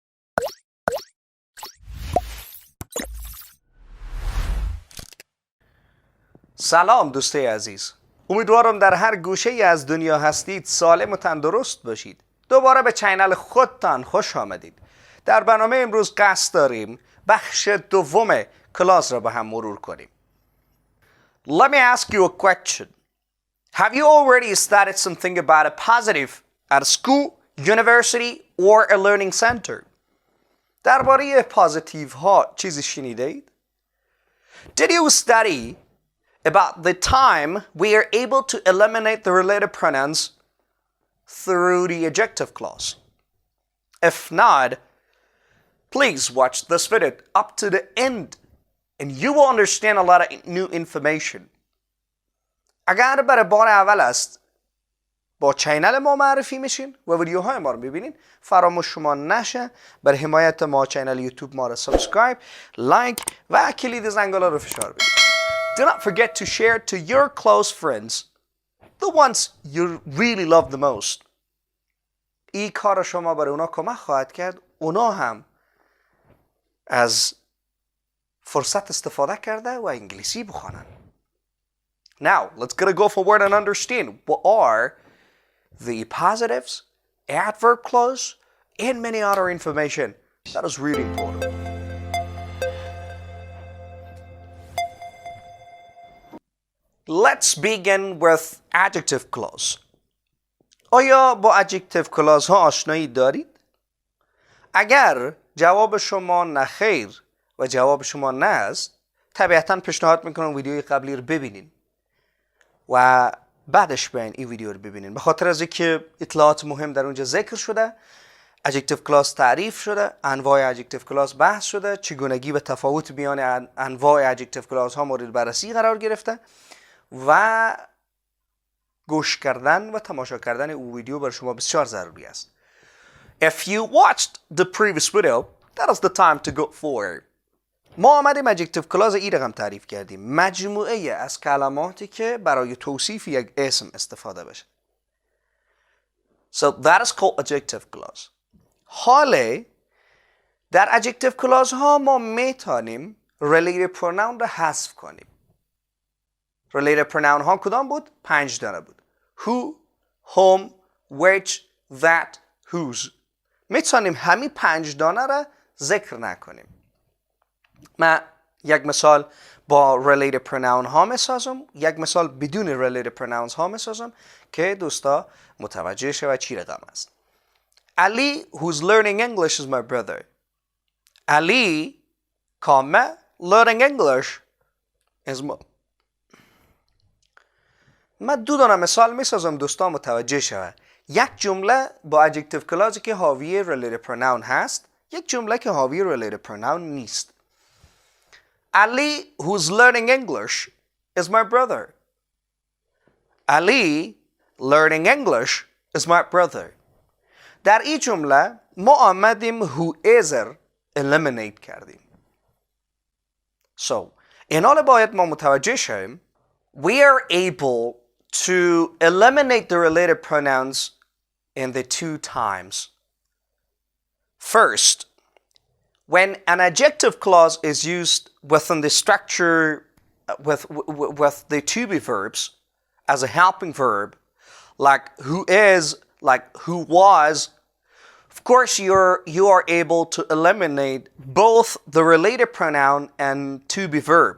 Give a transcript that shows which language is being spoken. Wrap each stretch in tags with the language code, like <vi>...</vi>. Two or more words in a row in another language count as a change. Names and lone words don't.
<fa>سلام دوستای عزیز، امیدوارم در هر گوشه ای از دنیا هستید سالم و تندرست باشید. دوباره به چینل خودتان خوش آمدید. در برنامه امروز قصد داریم بخش دوم کلاس را با هم مرور کنیم.</fa> <en>Let me ask you a question. Have you already studied something about a positive at a school, university or a learning center?</en> <fa>درباره پازیتیو ها چیزی شنیده اید؟</fa> <en>Did you study about the time we are able to eliminate the related pronouns through the adjective clause? If not, please watch this video up to the end and you will understand a lot of new information.</en> <fa>اگر برای بار اول است با چینل ما معرفی میشین و ویدیوهای ما رو ببینین، فراموش شما نشه برای حمایت ما چینل یوتیوب ما رو سابسکرایب، لایک و کلید زنگوله رو فشار بدید.</fa> <en>Do not forget to share to your close friends, the ones you really love the most.</en> <fa>این کار شما برای اونا کمک خواهد کرد اونا هم از فرصت استفاده کرده و انگلیسی بخوانن.</fa> <en>Now, let's go forward and understand what are the positives, adverb clause, and many other information that is really important. Let's begin with adjective clause.</en> <fa>آیا با</fa> <en>adjective clause</en> <fa>ها آشنایی دارید؟ اگر جواب شما نخیر و جواب شما نه است، طبیعتاً پیشنهاد میکنم ویدیوی قبلی رو ببینین و بعدش بیاین این ویدیو رو ببینین. به خاطر از اینکه اطلاعات مهم در اونجا ذکر شده،</fa> <en>adjective clause</en> <fa>تعریف شده، انواع</fa> <en>adjective clause</en> <fa>بحث شده، چگونگی و تفاوت میان انواع</fa> <en>adjective clause</en> <fa>ها مورد بررسی قرار گرفته و گوش کردن و تماشا کردن او ویدیو برای شما بسیار ضروری است.</fa> <en>If you watched the previous video, that is the time to go forward.</en> <fa>ما آمدیم</fa> <en>adjective clause</en> <fa>ای رقم تعریف کردیم، مجموعه از کلماتی که برای توصیف یک اسم استفاده بشه.</fa> <en>So that is called adjective clause.</en> <fa>حالا در</fa> <en>adjective clause</en> <fa>ها ما میتونیم</fa> <en>related pronoun</en> <fa>را حذف کنیم.</fa> <en>related pronoun</en> <fa>ها کدام بود؟ 5 دانه بود.</fa> <en>Who, whom, which, that, whose.</en> <fa>میتونیم همین 5 دانه را ذکر نکنیم. من یک مثال با</fa> <en>related pronoun</en> <fa>ها میسازم، یک مثال بدون</fa> <en>related pronouns</en> <fa>ها میسازم که دوستا متوجه شه و چی رقم است.</fa> <en>Ali, who's learning English, is my brother. Ali, learning English is my...</en> <fa>من دو دانه مثال میسازم دوستان متوجه شود. یک جمله با</fa> <en>adjective clause</en> <fa>که حاوی</fa> <en>related pronoun</en> <fa>هست، یک جمله که حاوی</fa> <en>related pronoun</en> <fa>نیست.</fa> <en>Ali, who's learning English, is my brother. Ali, learning English, is my brother.</en> <fa>در این جمله ما آمدیم</fa> <en>who is eliminate</en> <fa>کردیم.</fa> <en>So,</en> <fa>این حال باید ما متوجه شویم</fa> <en>we are able to eliminate the related pronouns in the two times. First, when an adjective clause is used within the structure with the to be verbs as a helping verb, like who is, like who was, of course you are able to eliminate both the related pronoun and to be verb.</en>